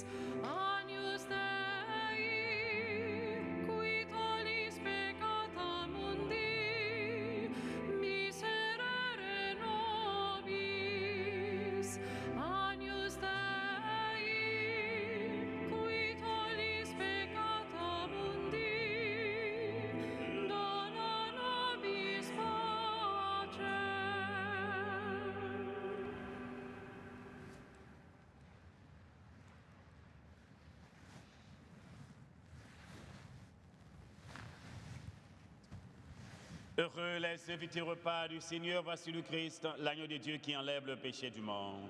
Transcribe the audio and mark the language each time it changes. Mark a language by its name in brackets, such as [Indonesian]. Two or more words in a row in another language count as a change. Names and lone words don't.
[Latin] Agnus Dei, qui tollis peccata mundi, miserere nobis. Agnus Dei, qui tollis peccata mundi, dona nobis pacem. [French] Heureux les invités au repas du Seigneur, voici le Christ, l'agneau de Dieu qui enlève le péché du monde.